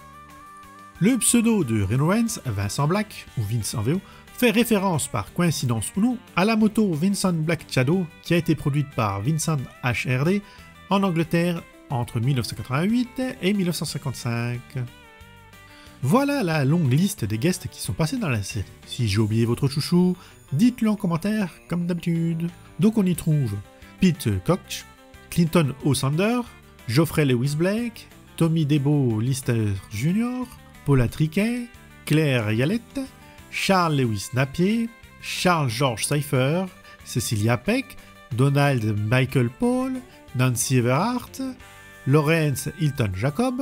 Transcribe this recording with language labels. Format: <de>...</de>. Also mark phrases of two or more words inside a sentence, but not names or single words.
<fr>Le pseudo de Reno Wentz, Vincent Black, ou Vince en VO, fait référence par coïncidence ou non à la moto Vincent Black Shadow qui a été produite par Vincent HRD en Angleterre entre 1988 et 1955. Voilà la longue liste des guests qui sont passés dans la série. Si j'ai oublié votre chouchou, dites-le en commentaire comme d'habitude. Donc on y trouve Pete Koch, Clinton O'Sander, Geoffrey Lewis Blake, Tommy Debo Lister Jr., Paula Triquet, Claire Yalette, Charles Lewis Napier, Charles George Cypher, Cecilia Peck, Donald Michael Paul, Nancy Everhart, Lawrence Hilton Jacob,</fr>